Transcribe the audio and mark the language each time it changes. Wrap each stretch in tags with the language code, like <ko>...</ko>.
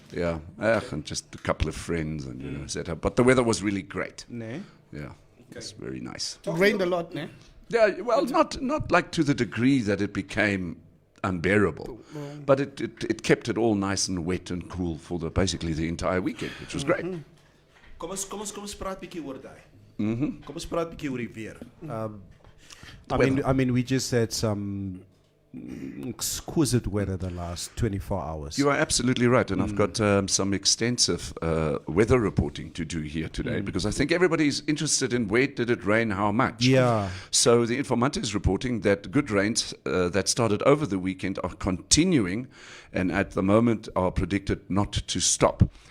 <en>Yeah, and just a couple of friends and set up. But the weather was really great.</en> <af>Nee.</af> <en>Yeah, it's very nice. It rained a lot, ne? Yeah, well, not like to the degree that it became unbearable, but it kept it all nice and wet and cool for basically the entire weekend, which was great.</en> <af>Kom ons praat bietjie oor daai. Kom ons praat bietjie oor die weer.</af> <en>I mean, we just had some exquisite weather the last 24 hours. You are absolutely right, and I've got some extensive weather reporting to do here today because I think everybody's interested in where did it rain, how much. Yeah. So the Informanté is reporting that good rains that started over the weekend are continuing, and at the moment are predicted not to stop.</en>